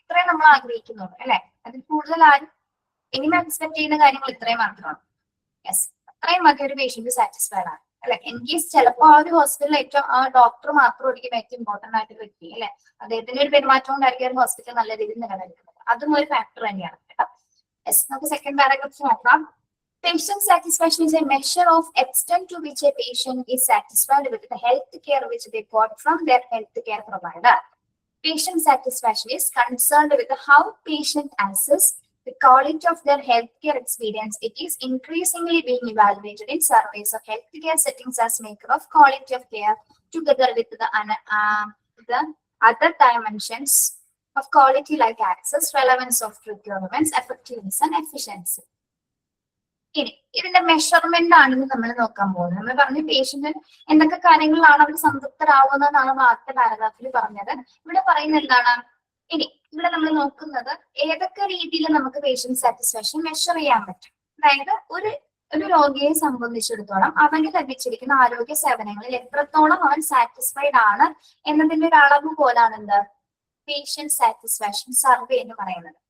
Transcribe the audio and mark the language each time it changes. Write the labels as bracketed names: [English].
[Malayalam] ഇത്രയും നമ്മൾ ആഗ്രഹിക്കുന്നുള്ളൂ അല്ലെ? അതിൽ കൂടുതൽ ആരും ഇനിമ എക്സ്പെക്ട് ചെയ്യുന്ന കാര്യങ്ങൾ ഇത്രയും മാത്രമാണ്. യെസ്, അത്രയും മതി ഒരു പേഷ്യന്റ് സാറ്റിസ്ഫൈഡ് ആണ് അല്ലെ? എൻകേസ് ചിലപ്പോൾ ആ ഒരു ഹോസ്പിറ്റലിൽ ഏറ്റവും ആ ഡോക്ടർ മാത്രമായിരിക്കും ഏറ്റവും ഇമ്പോർട്ടന്റ് ആയിട്ട് വ്യക്തി അല്ലെ? അദ്ദേഹത്തിന്റെ ഒരു പെരുമാറ്റം കൊണ്ടായിരിക്കും ഒരു ഹോസ്പിറ്റൽ നല്ല രീതിയിൽ നിലനിൽക്കുന്നത്. അതും ഒരു ഫാക്ടർ തന്നെയാണ് കേട്ടോ. യെസ്, നമുക്ക് സെക്കൻഡ് പാരഗ്രാഫ് നോക്കാം. [English] Patient satisfaction is a measure of extent to which a patient is satisfied with the health care which they got from their health care provider. Patient satisfaction is concerned with how patient assess the quality of their healthcare experience. It is increasingly being evaluated in surveys of healthcare settings as measure of quality of care, together with the other dimensions of quality like access, relevance of requirements, effectiveness and efficiency. [Malayalam] ഇനി ഇതിന്റെ measurement ആണെന്ന് നമ്മൾ നോക്കാൻ പോകുന്നത്. നമ്മൾ പറഞ്ഞു patient എന്തൊക്കെ കാര്യങ്ങളിലാണ് അവർ സംതൃപ്തരാകുന്നതെന്നാണ് ആദ്യത്തെ പാരഗ്രാഫിൽ പറഞ്ഞത്. ഇവിടെ പറയുന്നത് എന്താണ്? ഇനി ഇവിടെ നമ്മൾ നോക്കുന്നത് ഏതൊക്കെ രീതിയിൽ നമുക്ക് പേഷ്യന്റ് സാറ്റിസ്ഫാക്ഷൻ മെഷർ ചെയ്യാൻ പറ്റും. അതായത് ഒരു രോഗിയെ സംബന്ധിച്ചിടത്തോളം അവന് ലഭിച്ചിരിക്കുന്ന ആരോഗ്യ സേവനങ്ങളിൽ എത്രത്തോളം അവൻ സാറ്റിസ്ഫൈഡ് ആണ് എന്നതിന്റെ ഒരു അളവ് പോലാണ് എന്ത് പേഷ്യന്റ് സാറ്റിസ്ഫാക്ഷൻ സർവേ എന്ന് പറയുന്നത്.